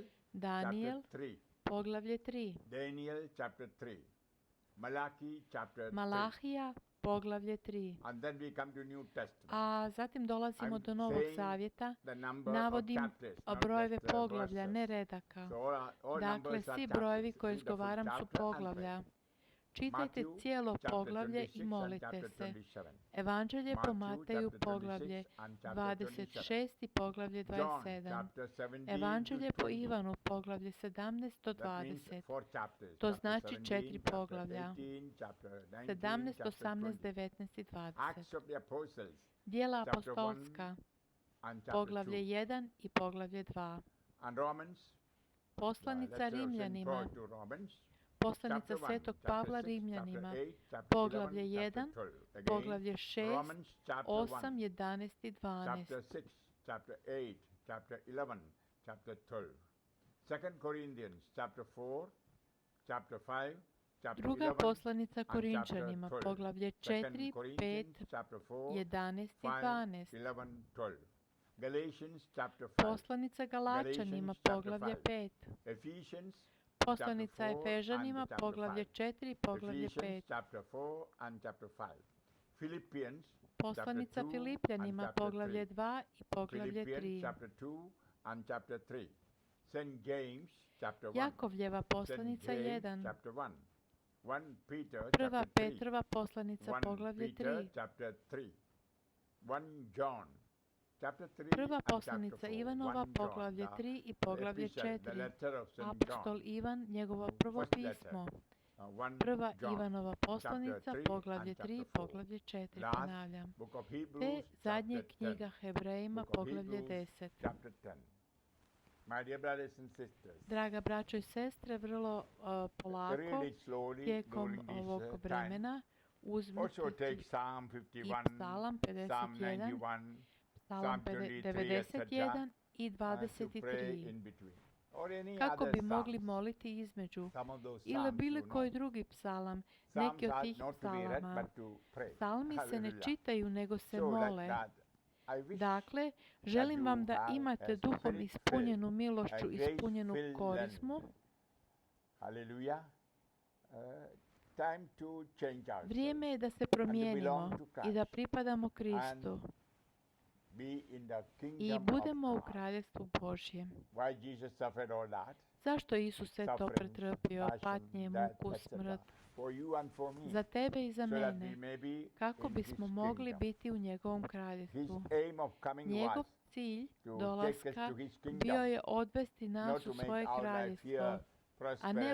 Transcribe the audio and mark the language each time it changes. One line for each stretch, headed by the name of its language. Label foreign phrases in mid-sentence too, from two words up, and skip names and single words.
English: Daniel, chapter 3.
Croatian: poglavlje 3.
English: Daniel, chapter 3. Malachi, chapter 3.
Croatian: Malahija, poglavlje 3.
English: And then we come to New Testament.
Croatian: A zatim dolazimo
English: I'm
Croatian: do Novog
English: saying
Croatian: Zavjeta.
English: The number
Croatian: Navodim
English: of chapters, not
Croatian: brojeve
English: just the
Croatian: poglavlja,
English: verses.
Croatian: ne redaka.
English: So all
Croatian: Dakle,
English: numbers are
Croatian: svi
English: chapters.
Croatian: brojevi koje
English: Read the full
Croatian: izgovaram su
English: chapter and
Croatian: poglavlja.
English: pray.
Croatian: Čitajte
English: Matthew,
Croatian: cijelo
English: chapter
Croatian: poglavlje
English: 26
Croatian: i
English: and
Croatian: molite
English: chapter
Croatian: se.
English: 27.
Croatian: Evanđelje po
English: Matthew,
Croatian: Mateju,
English: chapter
Croatian: poglavlje
English: 26 and chapter 27.
Croatian: 26 i poglavlje
English: John,
Croatian: 27.
English: chapter 17
Croatian: Evanđelje
English: to
Croatian: po
English: 20.
Croatian: Ivanu, poglavlje 17 do
English: That means
Croatian: 20.
English: four chapters.
Croatian: To
English: Chapter
Croatian: znači
English: 17,
Croatian: 4
English: chapter
Croatian: poglavlja.
English: 18, chapter 19,
Croatian: 17,
English: chapter
Croatian: 18,
English: 20.
Croatian: 19 i 20.
English: Acts of the Apostles,
Croatian: Dijela
English: chapter
Croatian: apostolska,
English: and chapter
Croatian: poglavlje
English: 2.
Croatian: 1 i poglavlje 2.
English: And Romans,
Croatian: Poslanica
English: let's sing
Croatian: Rimljanima,
English: forward to Romans,
Croatian: poslanica
English: chapter 1,
Croatian: svetog
English: chapter
Croatian: Pavla
English: 6,
Croatian: Rimljanima,
English: chapter 8, chapter
Croatian: poglavlje
English: 11,
Croatian: 1,
English: chapter 12. Again,
Croatian: poglavlje 6,
English: Romans chapter
Croatian: 8,
English: 1,
Croatian: 11 i 12.
English: chapter 6, chapter 8, chapter 11, chapter 12. 2 Corinthians chapter 4, chapter 5, chapter
Croatian: Druga
English: 11,
Croatian: poslanica
English: and
Croatian: Korinčanima,
English: chapter 12.
Croatian: poglavlje
English: 2
Croatian: 4, 5,
English: Corinthians chapter 4,
Croatian: 11 i
English: 5,
Croatian: 12.
English: 11, 12. Galatians chapter 5,
Croatian: Poslanica Galačanima,
English: Galatians chapter
Croatian: poglavlje
English: 5.
Croatian: 5.
English: Ephesians
Croatian: Poslanica
English: chapter 4
Croatian: Efežanima,
English: and chapter
Croatian: poglavlje
English: 5.
Croatian: 4 i poglavlje
English: Ephesians
Croatian: 5.
English: chapter 4 and chapter 5. Philippians
Croatian: Poslanica
English: chapter 2
Croatian: Filipljanima,
English: and chapter
Croatian: poglavlje
English: 3.
Croatian: 2 i poglavlje
English: Philippians
Croatian: 3.
English: chapter 2 and chapter 3. St. James chapter 1.
Croatian: Jakovljeva
English: St.
Croatian: poslanica
English: James
Croatian: 1.
English: chapter 1. 1 Peter
Croatian: Prva
English: chapter 3.
Croatian: Petrova poslanica,
English: 1
Croatian: poglavlje
English: Peter
Croatian: 3.
English: chapter 3. 1 John chapter 3
Croatian: Prva
English: and chapter
Croatian: poslanica
English: 4.
Croatian: Ivanova,
English: 1 John,
Croatian: poglavlje
English: the
Croatian: 3 i poglavlje
English: epistle, the
Croatian: 4.
English: letter of St.
Croatian: Apostol
English: John.
Croatian: Ivan, njegovo prvo
English: First letter.
Croatian: pismo.
English: 1
Croatian: Prva
English: John,
Croatian: Ivanova poslanica,
English: chapter 3
Croatian: poglavlje
English: and
Croatian: 3,
English: chapter 4.
Croatian: poglavlje 4,
English: Last
Croatian: ponavljam.
English: book of Hebrews,
Croatian: Te zadnje
English: chapter 10.
Croatian: knjiga Hebrejima,
English: Book of
Croatian: poglavlje
English: Hebrews,
Croatian: 10.
English: chapter 10. My dear brothers and sisters,
Croatian: Draga braćo i sestre, vrlo polako
English: read it slowly
Croatian: tijekom
English: during this
Croatian: ovog
English: time.
Croatian: vremena uzmite
English: Also take
Croatian: i
English: Psalm
Croatian: i
English: 51,
Croatian: Psalam
English: Psalm
Croatian: 51,
English: 91,
Croatian: Psalam
English: Psalm 23,
Croatian: 91 i
English: and to pray
Croatian: 23.
English: in between. Or any
Croatian: Kako
English: other
Croatian: bi mogli
English: psalms.
Croatian: moliti između
English: Some of those
Croatian: ili
English: psalms
Croatian: bilo
English: you
Croatian: koji
English: know.
Croatian: drugi psalam,
English: Psalms
Croatian: neki od
English: are
Croatian: tih
English: not to be read,
Croatian: psalama.
English: but to pray.
Croatian: Psalmi se ne
English: Hallelujah.
Croatian: čitaju, nego se
English: So like
Croatian: mole.
English: that, I wish
Croatian: Dakle, želim
English: you
Croatian: vam da
English: have
Croatian: imate
English: a
Croatian: duhom
English: spirit-filled,
Croatian: ispunjenu milošću,
English: a
Croatian: ispunjenu
English: grace-filled
Croatian: korizmu.
English: land. Hallelujah. Time to change ourselves.
Croatian: Vrijeme je da se promijenimo
English: belong to
Croatian: i da
English: Christ.
Croatian: pripadamo Kristu
English: Be in the
Croatian: i
English: kingdom
Croatian: budemo u
English: of God.
Croatian: kraljevstvu Božjem.
English: Why Jesus suffered all that?
Croatian: Zašto je Isus sve to
English: Suffering,
Croatian: pretrpio,
English: passion,
Croatian: patnje,
English: death,
Croatian: muku,
English: etc.
Croatian: smrt,
English: For you and for me.
Croatian: za tebe i za
English: So that we
Croatian: mene,
English: may be
Croatian: kako
English: in
Croatian: bismo
English: his
Croatian: mogli
English: kingdom.
Croatian: biti u njegovom
English: His
Croatian: kraljevstvu.
English: aim of coming
Croatian: Njegov
English: was
Croatian: cilj
English: to take us
Croatian: dolaska
English: to his
Croatian: bio
English: kingdom,
Croatian: je odvesti
English: not
Croatian: nas
English: to
Croatian: u
English: make
Croatian: svoje
English: our life
Croatian: kraljevstvo,
English: here
Croatian: a ne